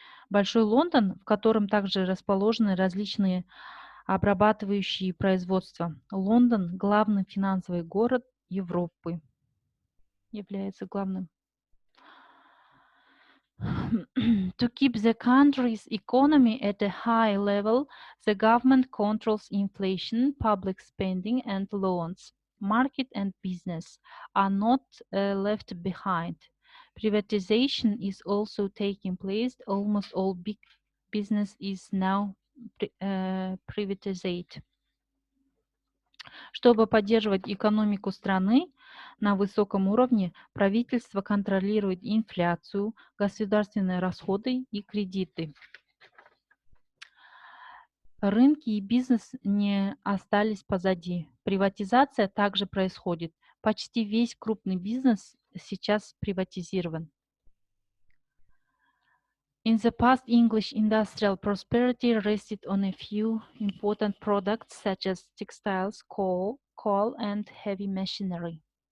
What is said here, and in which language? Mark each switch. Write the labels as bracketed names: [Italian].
[Russian] Большой Лондон, в котором также расположены различные обрабатывающие производства. Лондон – главный финансовый город Европы, является главным. [English] To keep the country's economy at a high level, the government controls inflation, public spending and loans. Market and business are not left behind. Privatization is also taking place. Almost all big business is now privatized. [Russian] Чтобы поддерживать экономику страны на высоком уровне, правительство контролирует инфляцию, государственные расходы и кредиты. Рынки и бизнес не остались позади. Приватизация также происходит. Почти весь крупный бизнес сейчас приватизирован. [English] In the past, English industrial prosperity rested on a few important products such as textiles, coal and heavy machinery.